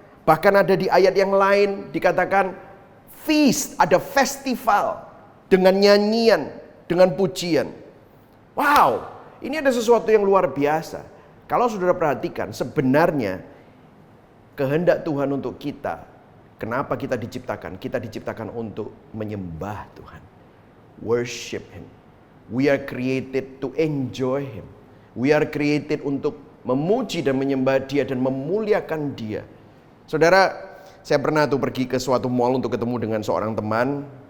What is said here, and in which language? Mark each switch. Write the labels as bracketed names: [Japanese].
[Indonesian] Bahkan ada di ayat yang lain dikatakan feast, ada festival dengan nyanyian, dengan pujian. Wow, ini ada sesuatu yang luar biasa. Kalau saudara perhatikan, sebenarnya kehendak Tuhan untuk kita, kenapa kita diciptakan? Kita diciptakan untuk menyembah Tuhan. [English] Worship Him. We are created to enjoy Him. We are created [Indonesian] untuk memuji dan menyembah Dia dan memuliakan Dia. Saudara, saya pernah tuh pergi ke suatu mall untuk ketemu dengan seorang teman.